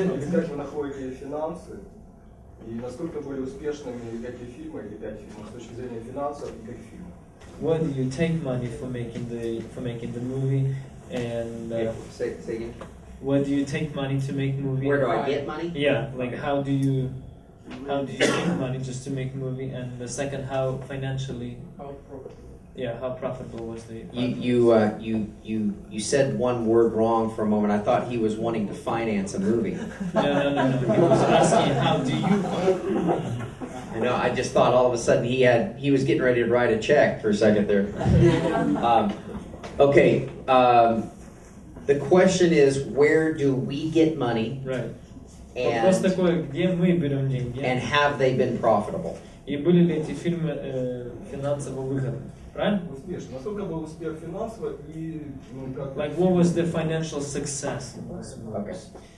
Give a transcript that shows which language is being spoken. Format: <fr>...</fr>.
<ru>Как вы находите финансы и насколько были успешными эти фильмы или 5 фильмов с точки зрения финансов и как фильмов?</ru> <en>Where do you take money for making the movie and Say again. where do you take money to make movie? Where do I get money? Yeah, like how do you take money just to make movie, and the second, how financially? How profitable was the? You said one word wrong for a moment. I thought he was wanting to finance a movie. No. He was asking how do you? I know. I just thought all of a sudden he was getting ready to write a check for a second there. Okay. The question is, where do we get money? Right.</en> <ru>Вопрос такой, где мы берем деньги?</ru> <en>And have they been profitable?</en> <ru>И были ли эти фильмы финансово выгодны? Правильно? Успешно. Насколько был успех финансово и как?</ru> <en>Like what was the financial success in those movies?</en>